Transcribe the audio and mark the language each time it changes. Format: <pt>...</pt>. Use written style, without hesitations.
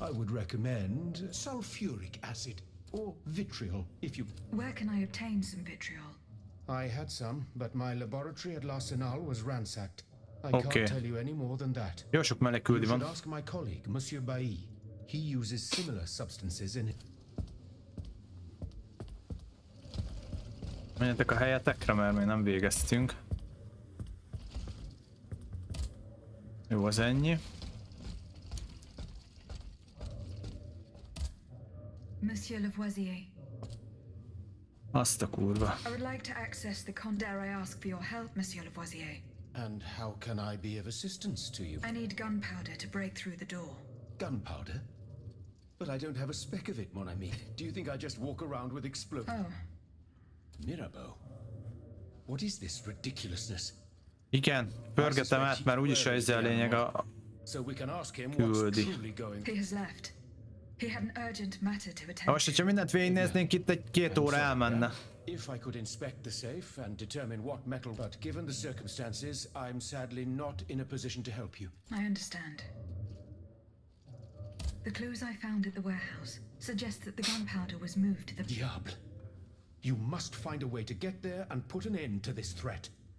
<en>I would recommend sulfuric acid or vitriol, if you... Where can I obtain some vitriol? I had some, but my laboratory at L'Arsenal was ransacked. I can't tell you any more than that.</en> <hu>Jó sok meneküldi van.</hu> <en>You should ask my colleague, Monsieur Bailly. He uses similar substances in it.</en> <hu>Menjetek a helyetekre, mert még nem végeztünk. Jó, az ennyi.</hu> <en>Monsieur Lavoisier.</en> <hu>Azt a kurva.</hu> <en>I would like to access the Dare I ask for your help, Monsieur Lavoisier? And how can I be of assistance to you? I need gunpowder to break through the door. Gunpowder? But I don't have a speck of it, mon ami. Do you think I just walk around with explosives? Oh. Mirabeau. What is this ridiculousness?</en> <hu>Igen, pörgetem át, mert úgyis ez a lényeg a küldi.</hu> <en>He has left. He had an urgent matter to attend.</en> <hu>Most, hogyha mindent végignéznénk, itt egy 2 óra elmenne.</hu> <en>If I could inspect the safe and determine what metal, but given the circumstances, I'm sadly not in a position to help you. I understand. The clues I found at the warehouse suggest that the gunpowder was moved to the...</en> <fr>Diable!</fr> <en>You must find a way to get there and put an end to this threat.</en>